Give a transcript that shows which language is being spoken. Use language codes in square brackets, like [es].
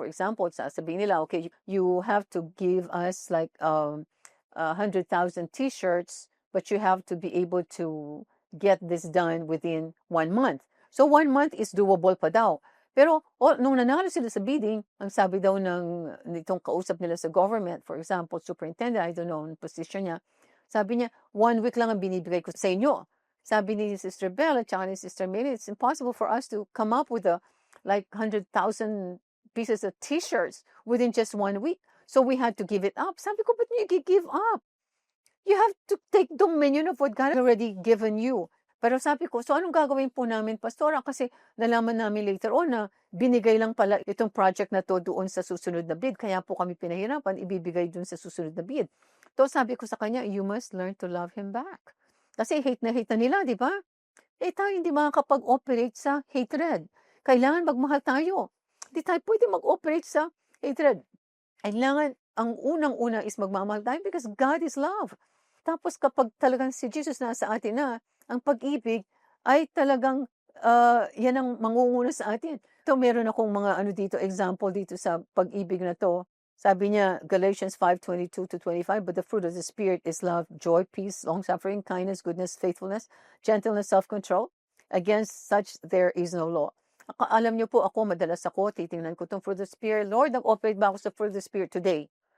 [en] For example, [tl] sasabihin nila, [en] okay, you have to give us like 100,000 t-shirts, but you have to be able to get this done within 1 month. So 1 month is doable [tl] pa daw. Pero nung nanalo sila sa bidding, ang sabi daw nitong kausap nila sa government, for example, superintendent, [en] I don't know [tl] ang position niya, sabi niya, 1 week lang ang binibigay ko sa inyo. Sabi ni Sister Belle at saka ni Sister Mary, [en] it's impossible for us to come up with like 100,000 pieces of t-shirts within just 1 week. So we had to give it up. [tl] Sabi ko, ba't niyo [en] give up? You have to take dominion of what God has already given you. [tl] Pero sabi ko, so anong gagawin po namin, Pastora? Kasi nalaman namin later on na binigay lang pala itong project na to doon sa susunod na bid. Kaya po kami pinahirapan, ibibigay doon sa susunod na bid. So sabi ko sa kanya, [en] you must learn to love him back. [tl] Kasi hate na nila, di ba? Tayo hindi makakapag-operate sa hatred. Kailangan magmahal tayo. Hindi tayo pwede mag-operate sa hatred. Kailangan, ang unang-una is magmamahal tayo [en] because God is love. [tl] Tapos kapag talagang si Jesus nasa atin na, ang pag-ibig ay talagang yan ang mangunguna sa atin. Ito, meron akong mga example dito sa pag-ibig na to. Sabi niya, [en] Galatians 5:22-25, but the fruit of the Spirit is love, joy, peace, long-suffering, kindness, goodness, faithfulness, gentleness, self-control. Against such there is no law. [tl] Alam niyo po, madalas titingnan ko itong fruit of the Spirit. Lord, nag-operate ba ako sa fruit of the Spirit today?